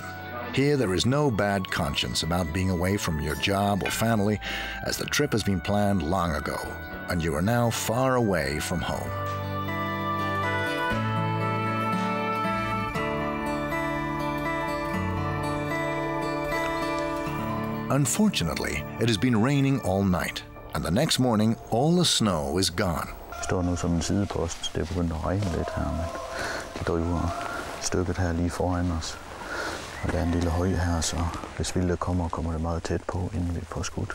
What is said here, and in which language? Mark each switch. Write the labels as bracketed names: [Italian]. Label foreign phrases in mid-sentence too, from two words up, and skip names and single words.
[English] Here there is no bad conscience about being away from your job or family, as the trip has been planned long ago, and you are now far away from home. Unfortunately, it has been raining all night, and the next morning all the snow is gone. [Danish] Det står nu som en sidepost. Det er begyndt at regne lidt her, men de driver stykket her lige foran os. Og der er en lille høj her, så hvis vildtet kommer det meget tæt på, inden vi får skudt.